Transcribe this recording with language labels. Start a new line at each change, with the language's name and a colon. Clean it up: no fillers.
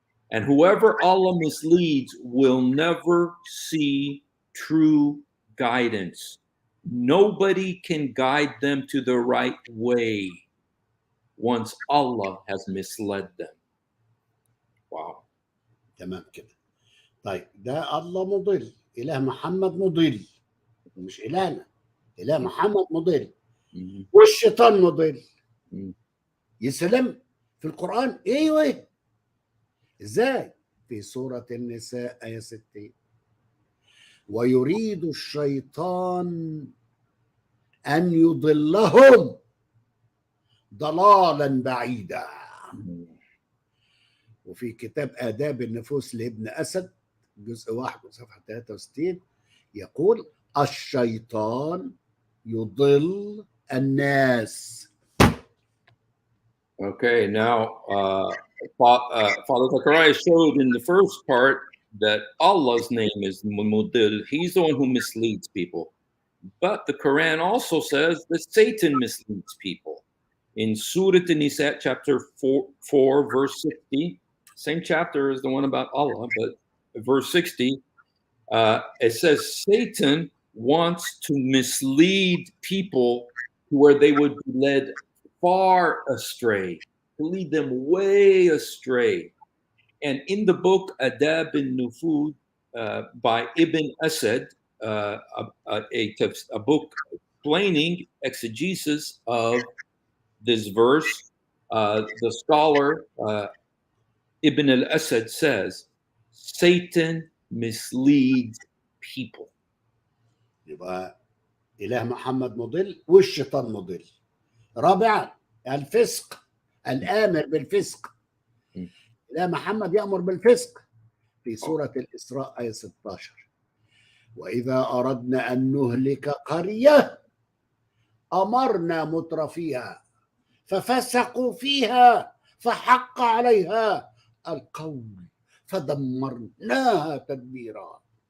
English: And whoever Allah misleads will never see true guidance. Nobody can guide them to the right way once Allah has misled them. Wow.
Arabic: تمام كده. طيب ده الله مضل، إله محمد مضل، مش إلهنا، إله محمد مضل والشيطان مضل. يا سلام، في القرآن ايوه. ازاي؟ في سورة النساء آية 60. ويريد الشيطان أن يضلهم ضلالا بعيدا. وفي كتاب آداب النفوس لابن أسد جزء 1 صفحة 63 يقول الشيطان يضل الناس.
English: Okay, now Father Zakaria showed in the first part that Allah's name is Mudil. He's the one who misleads people. But the Quran also says that Satan misleads people. In Surah An-Nisa, chapter 4, verse 60, same chapter as the one about Allah, but verse 60, it says Satan wants to mislead people to where they would be led far astray, to lead them way astray. And in the book Adab al-Nufud by Ibn Asad, a book explaining exegesis of this verse, the scholar Ibn al-Asad says, Satan misleads people.
Arabic: يبقى إله محمد مضل والشيطان مضل. رابعا الفسق، الآمر بالفسق. إله محمد يأمر بالفسق في سورة الإسراء آية 16. وإذا أردنا أن نهلك قرية أمرنا مترفيها ففسقوا فيها فحق عليها القول فدمرناها تدميرا.